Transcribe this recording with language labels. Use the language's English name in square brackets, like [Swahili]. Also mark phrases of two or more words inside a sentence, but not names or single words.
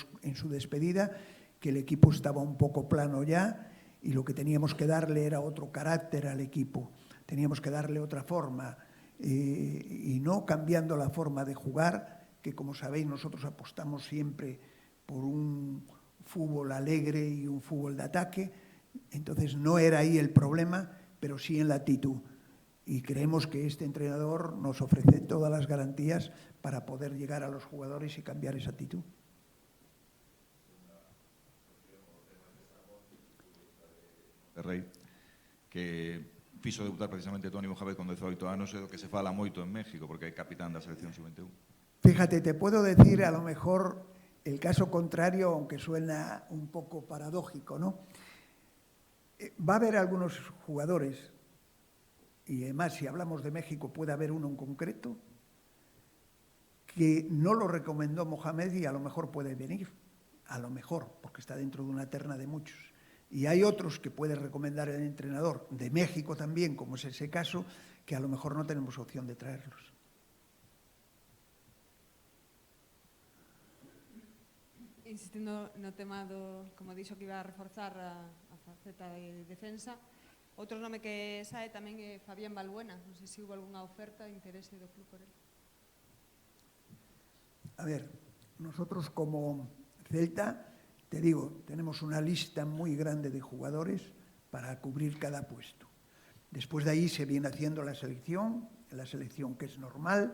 [Spanish] en su despedida, que el equipo estaba un poco plano ya y lo que teníamos que darle era otro carácter al equipo, teníamos que darle otra forma y no cambiando la forma de jugar, que como sabéis nosotros apostamos siempre por un fútbol alegre y un fútbol de ataque, entonces no era ahí el problema, pero sí en la actitud. Y creemos que este entrenador nos ofrece todas las garantías para poder llegar a los jugadores y cambiar esa actitud. [Galician] De Rei, que fixo debutar precisamente Toni Mojavez con 18 anos, é do que se fala moito en México, porque é capitán da selección sub-21. [Spanish] Fíjate, te puedo decir a lo mejor el caso contrario, aunque suena un poco paradójico, ¿no? Va a haber algunos jugadores, y además si hablamos de México puede haber uno en concreto, que no lo recomendó Mohamed y a lo mejor puede venir, a lo mejor, porque está dentro de una terna de muchos. Y hay otros que puede recomendar el entrenador, de México también, como es ese caso, que a lo mejor no tenemos opción de traerlos. [Galician] Insistindo no tema como dixo que iba a reforzar a faceta de defensa, outro nome que sae tamén é Fabián Balbuena. Non sei se houve algunha oferta, interese do club por él. [Spanish] A ver, nosotros como Celta, te digo, tenemos una lista muy grande de jugadores para cubrir cada puesto. Después de ahí se viene haciendo la selección que es normal.